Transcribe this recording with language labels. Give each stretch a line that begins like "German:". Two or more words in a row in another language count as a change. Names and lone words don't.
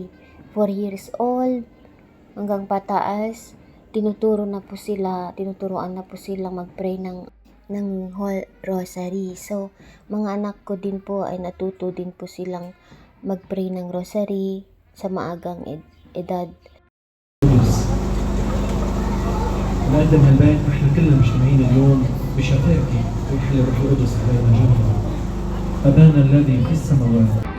English: 4 years old
Filipino: hanggang pataas, tinuturuan na po silang mag-pray ng
English: whole rosary.
Filipino: So, mga anak ko din po ay natuto din po silang mag-pray ng rosary sa maagang edad.
Arabic: نقدم هالبيت واحنا كلنا مجتمعين اليوم بشفافة ويحل الروح القدس علينا جميعا. أبانا الذي في السماوات.